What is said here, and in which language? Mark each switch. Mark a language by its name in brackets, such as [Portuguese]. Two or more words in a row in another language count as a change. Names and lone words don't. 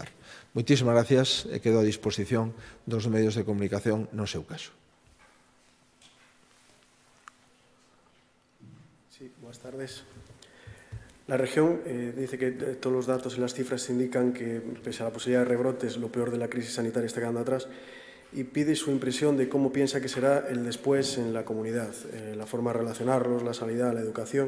[Galician] Moitísimas gracias e quedo a disposición dos medios de comunicación no seu caso. [Spanish] Sí, buenas tardes. La región dice que todos los datos y las cifras indican que, pese a la posibilidad de rebrotes, lo peor de la crisis sanitaria está quedando atrás y pide su impresión de cómo piensa que será el después en la comunidad, la forma de relacionarlos, la sanidad, la educación.